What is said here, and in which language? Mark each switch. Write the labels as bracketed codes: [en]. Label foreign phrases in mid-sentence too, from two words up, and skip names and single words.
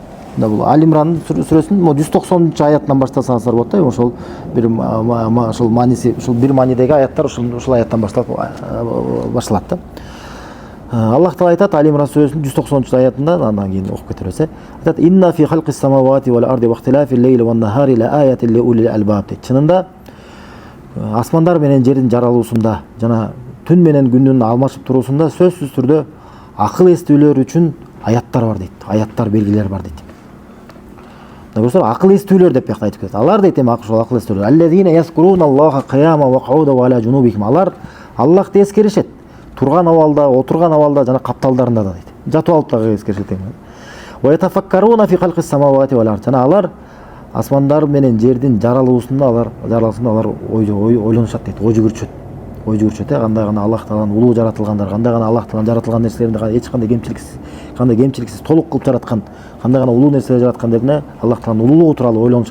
[ky] Бул Али Имран сүрөсүнүн 190 аятынан баштасаңыздар болот да. Ошол бир ошол мааниси, ушул бир маанидеги аяттар ушул аяттан башталат да. Аллах таала айтат Али Имран сүрөсүнүн 190 аятында, андан кийин окуп кетебиз. Айтат: [ar] "إن في خلق السماوات والأرض واختلاف الليل والنهار لآيات لأولي الألباب." [ky] Чынында асмандар менен жердин жаралуусунда жана түн менен күндүн алмашып туруусунда сөзсүз түрдө акыл эстүүлөр үчүн аяттар бар дейт. Аяттар, белгилер бар дейт. Көрсөтөр, акыл эстүүлөр деп бияқта айтып кетет. Алар дейт эми ошол акыл эстүүлөр. [ar] الذين يذكرون الله قياما وقعودا وعلى جنوبهم. [ky] Алар Аллахты эскеришет. Турган абалда, отурган абалда жана капталдарында да дейт. Жатып алып дагы эскеришет эми. [ar] ويتفكرون في خلق السماوات والأرض. [ky] Жана алар асмандар менен жердин жаралуусунда алар ойлонушат дейт. Ой жүгүрүшөт. Кандай гана Аллах тааланын улуу жаратылгандар, кандай гана Аллах тааланын жаратылган нерселеринде эч кандай кемчиликсиз толук кылып жараткан, кандай гана улуу нерселер жараткан деп Аллах тааланын улуулугу тууралуу ойлонушат.